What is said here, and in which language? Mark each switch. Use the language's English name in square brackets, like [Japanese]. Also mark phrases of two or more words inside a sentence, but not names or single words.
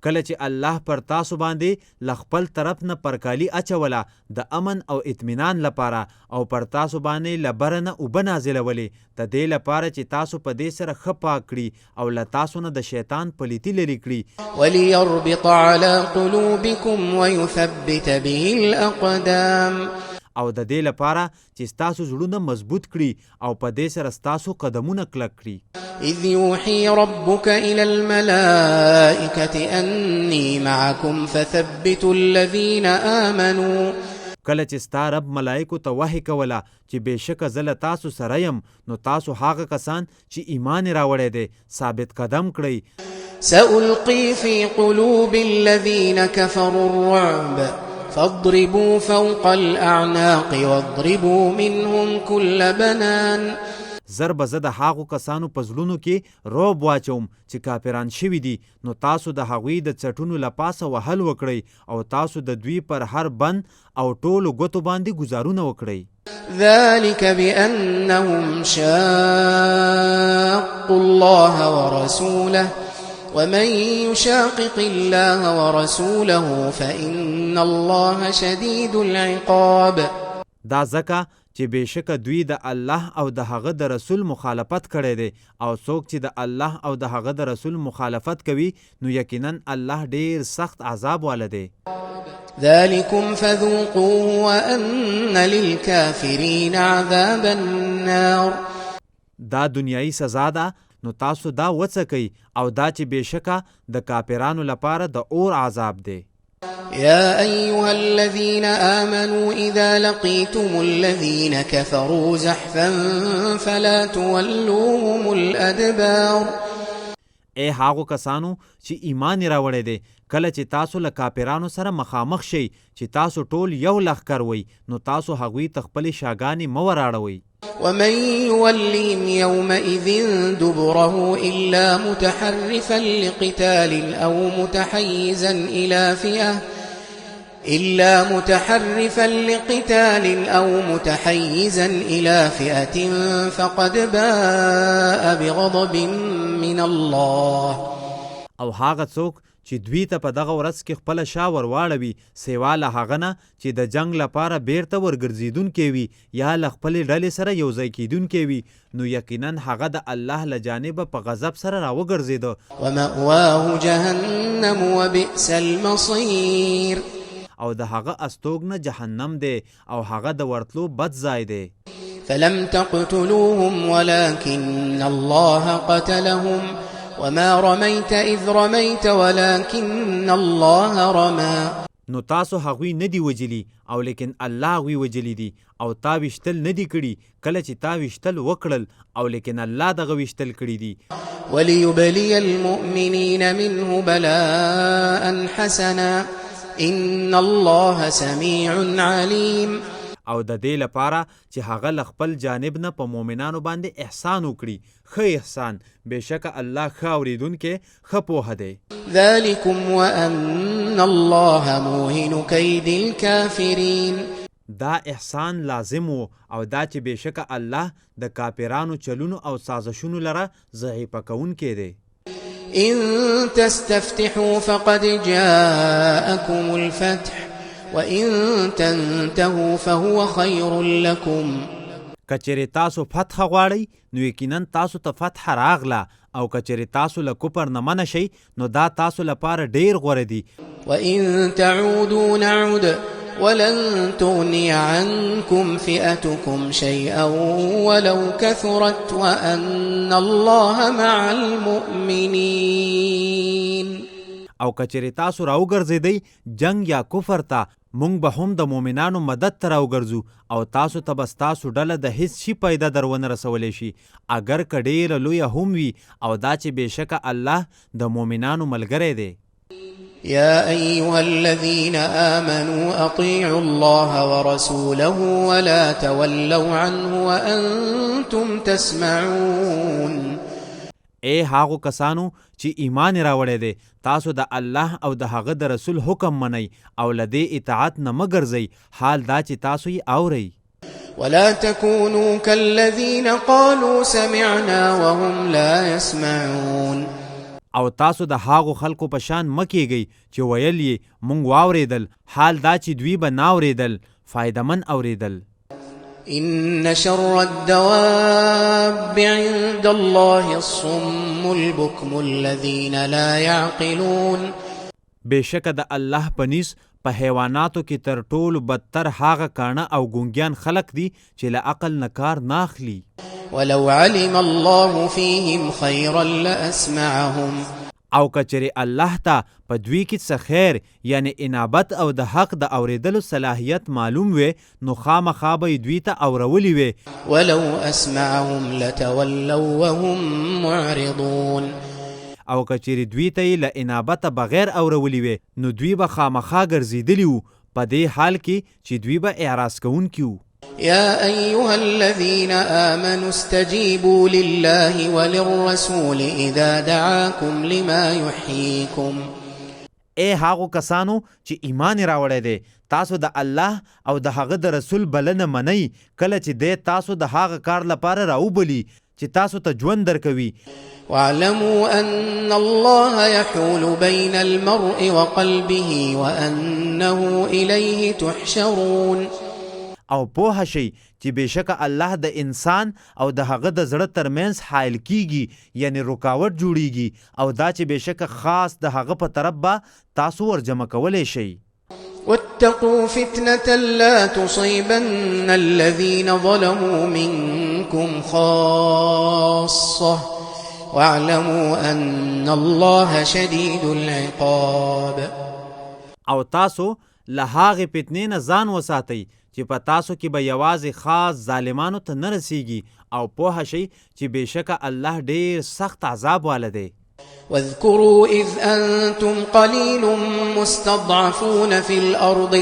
[Pashto] کله چې الله پر تاسو باندې له خپل طرف نه پرکالي اچوله د امن او اطمینان لپاره او پر تاسو باندې له بره نه اوبه نازلولې د دې لپاره چې تاسو په دې سره ښه پاک کړي او له تاسو نه د شیطان پلیتي لرې کړي [Arabic] وليربط على قلوبكم ويثبت به الأقدام [Pashto] او د دې لپاره چې ستاسو زړونه مضبوط کړي او په دې سره ستاسو قدمونه کلک کړي [Arabic] إذ يوحي ربك إلى الملائكة أني معكم فثبتوا الذين آمنوا [Pashto] کله چې ستا رب ملائکو ته وحی کوله چې بېشکه زه له تاسو سره یم نو تاسو هغه کسان چې ایمان یې راوړی دی ثابت قدم کړئ [Arabic] سألقي في قلوب الذين كفروا الرعب فاضربوا فوق الأعناق واضربوا منهم كل بنان [Pashto] زر به زه د هغو کسانو په زړونو کې رعب واچوم چې کافران شوي دي نو تاسو د هغوی د څټونو له پاسه وهل وکړئ او تاسو د دوی پر هر بند او ټولو ګوتو باندې ګزارونه وکړئ [Arabic] ذلك بأنهم شاقوا الله ورسوله ومن يشاقق الله ورسوله فإن الله شديد العقاب [Pashto] دا ځکه چې بېشکه دوی د الله او د هغه د رسول مخالفت کړی دی او څوک چې د الله او د هغه د رسول مخالفت کوي نو یقینا الله ډیر سخت عذاب والا دی [Arabic] ذلكم فذوقوه وأن للكافرين عذاب النار [Pashto] دا دنیایي سزا ده نو تاسو دا وڅکئ او دا چې بېشکه د کافرانو لپاره د اور عذاب دی [Arabic] يا أيها الذين آمنوا إذا لقيتم الذين كفروا زحفا فلا تولوهم الأدبار [Pashto] ای هاغو کسانو چې ایمان راوړی دی کله چې تاسو له کافرانو سره مخامخ شئ چې تاسو ټول یو لښکر وئ نو تاسو هغوی ته خپلې شاګانې مه وراړوئ [Arabic] ومن يولهم يومئذ دبره إلا متحرفا لقتال أو متحيزا إلى فئة فقد باء بغضب من الله [Pashto] او هاغه څوک چې دوی ته په دغه ورځ کې خپله شا ورواړوي سوا له هغه نه چې د جنګ لپاره بیرته ورګرځېدونکی وي یا له خپلې ډلې سره یوځای کیدونکی وي نو یقینا هغه د الله له جانبه په غضب سره راوګرځېده [Arabic] ومأواه جهنم وبئس المصير [Pashto] او د هغه استوګنه جهنم دی او هغه د ورتلو بد ځای دی [Arabic] فلم تقتلوهم ولكن الله قتلهم وما رميت إذ رميت ولكن الله رمى [Pashto] نو تاسو هغوی نه دی وجلی او لیکن الله هغوی وجلی دي او تا ویشتل نه دی کړي کله چې تا ویشتل وکړل او لیکن الله دغه ویشتل کړي دي [Arabic] وليبلي المؤمنين منه بلاء حسنا إن الله سميع عليم [Pashto] او د دې لپاره چې هغه له خپل جانب نه په مؤمنانو باندې احسان وکړي ښه احسان بېشکه الله ښه اورېدونکی ښه پوهه دی [Arabic] ذلكم وأن الله موهن كيد الكافرين [Pashto] دا احسان لازم و او دا چې بېشکه الله د کافرانو چلونو او سازشونو لره ضعیفه کوونکی دی [Arabic] إن تستفتحوا فقد جاءكم الفتح وَإِن تَنْتَهُوا فَهُوَ خَيْرٌ لَكُمْ [Pashto] کچری تاسو فتح غواړئ نو یقینا تاسو ته فتح راغله او کچری تاسو له کفر نه منع شئ نو دا تاسو لپاره ډیر غوره دي [Arabic] وَإِن تَعُودُوا نَعُدْ وَلَن تُغْنِيَ عَنْكُمْ فِئَتُكُمْ شَيْئًا وَلَوْ كَثُرَتْ وَأَنَّ اللَّهَ مَعَ الْمُؤْمِنِينَ [Pashto] او کچری تاسو راوګرځېدئ جنگ یا کفر ته مونږ به هم د مؤمنانو مدد ته راوګرځو او تاسو ته به ستاسو ډله د هیڅ شي پیدا در ونه رسولی شي اگر که ډېره لویه هم وي او دا چې بېشکه الله د مؤمنانو ملګری دی [Arabic] يا أيها الذين آمنوا أطيعوا الله ورسوله ولا تولوا عنه وأنتم تسمعون [Pashto] ای هاغو کسانو چې ایمان راوړی دی تاسو د الله او د هغه د رسول حکم منئ او له دې اطاعت نه مه ګرځئ حال دا چې تاسو یې اورئ [Arabic] ولا تكونوا كالذين قالوا سمعنا وهم لا يسمعون [Pashto] او تاسو د هاغو خلکو په شان مکیږئ چې ویل یې مونږ واورېدل، حال دا چې دوی به ناورېدل، فایدمن اورېدل. [Arabic] إن شر الدواب عند الله الصم البكم الذين لا يعقلون. [Pashto] بېشکه د الله په نس په حیواناتو کې تر ټولو بدتر هاغه کاڼه او ګونګیان خلق دي چې له عقل نه کار نه اخلي. [Arabic] ولو علم الله فيهم خيرا لأسمعهم. [Pashto] او کچری الله ته په دوی کې څه خیر یعنی انابت او د حق د اوریدلو صلاحیت معلوم وي نو خامخا به دوی ته اورولی وي. [Arabic] ولو اسمعهم لتولوا وهم معرضون. [Pashto] او کچری دوی ته له انابت بغیر اورولی وي نو دوی به خامخا ګرځیدلی وو په دې حال کې چې دوی به اعراض کوونکي وو. [Arabic] يا أيها الذين آمنوا استجيبوا لله وللرسول إذا دعاكم لما يحييكم. [Pashto] اے هاغو کسانو چې ایمان راوړی دی، تاسو د الله او د هغه د رسول بلنه منئ کله چې دی تاسو د هغه کار لپاره راوبلی چې تاسو ته ژوند درکوي. [Arabic] واعلموا أن الله يحول بين المرء وقلبه وأنه إليه تحشرون. [Pashto] او پوه شئ چې بېشکه الله د انسان او د هغه د زړه ترمنځ حایل کیږي یعنی رکاوټ جوړیږي او دا چې بېشکه خاص د هغه په طرف به تاسو ورجمع کولی شئ. [Arabic] واتقوا فتنة لا تصيبن الذين ظلموا منكم خاصة واعلموا أن الله شديد العقاب. [Pashto] او تاسو له هغې فتنې نه ځان وساتئ چې په تاسو کې به یوازې خاص ظالمانو ته نه رسیږي او پوه شئ چې بېشکه الله ډېر سخت عذاب والا دی. [Arabic] واذكروا إذ أنتم قليل مستضعفون في الأرض.